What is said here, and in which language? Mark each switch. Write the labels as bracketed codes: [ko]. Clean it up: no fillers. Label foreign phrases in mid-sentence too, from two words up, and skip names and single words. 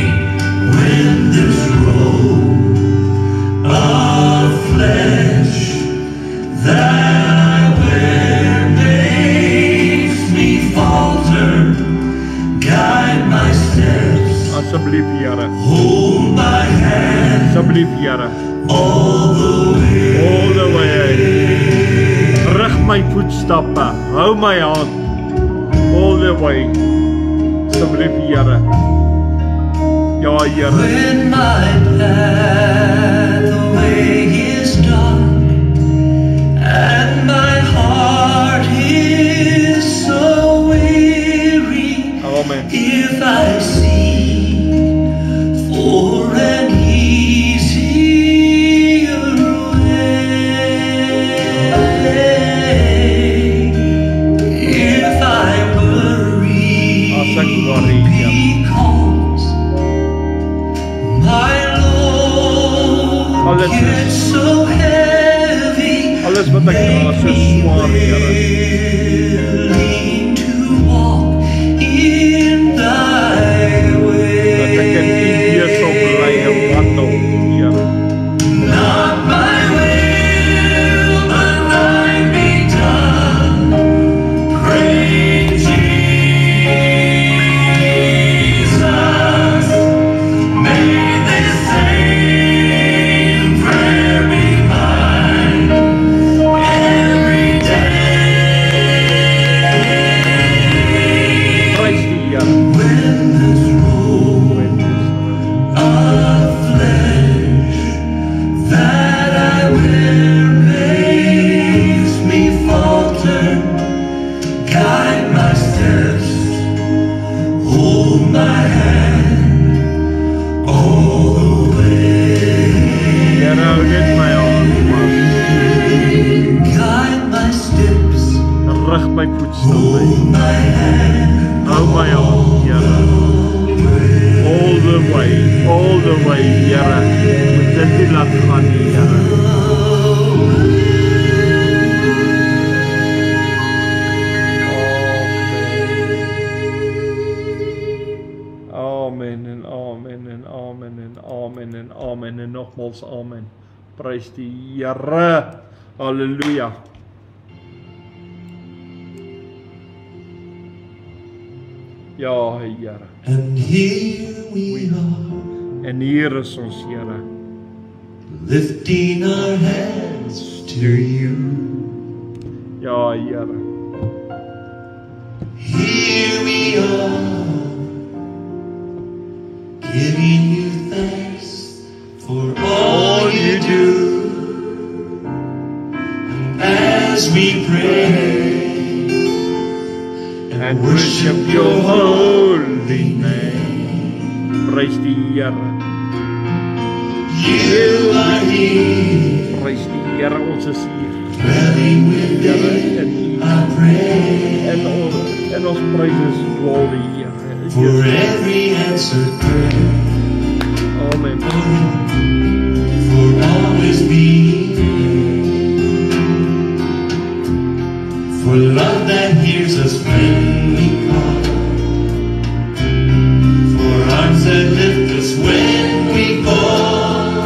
[en] When this robe of flesh that I wear makes me falter, guide my steps, [af] Asseblief, Here. [en] hold my hand [af] Asseblief, Here. [en] all the way. All the way. [af] Rig my voetstappe. Hou my hand. All the way. Asseblief, Here. Ja, Here. [en] When my pathway is dark and my heart is so weary, [af] Amen. [en] if I seek for an easier way, if I worry [af] As ek worry, ja. [en] because my load [af] Alles is- [en] gets so heavy, [af] Alles wat ek dra is so swaar, Here. [en] willing to walk in thy [af] Dat ek in U wees sal bly en wandel, Here. [en] Not my will, but thine be done. Pray Jesus, may this same prayer be mine every day. [af] Prys die Here. [en] When this robe When this of flesh that I wear makes me falter, guide my steps, hold my hand all the way. [af] Here, hou net my hand vas. [en] Guide my steps, [af] Rig my voetstappe. [en] hold my hand [af] Hou my hand, Here. [en] All the way, [af] Here. Moet dit nie laat gaan nie, Here. Amen en amen en amen en amen en amen en nogmaals amen. Prys die Here. Halleluja. Ja, Here. [en] and here we are. [af] En hier is ons, Here. [en] lifting our hands to you. [af] Ja, Here. [en] Here we are, giving you thanks for all you do. And as we pray And worship your holy name. [af] Prys die Here. [en] you are here, [af] Prys die Here, ons is hier. [en] dwelling [af] Here, [en] within [af] en U. [en] our prayer. [af] En ons prys is glory, Here. [en] For every answered prayer, [af] Amen. [en] for always being for love that hears us when we call, for arms that lift us when we fall.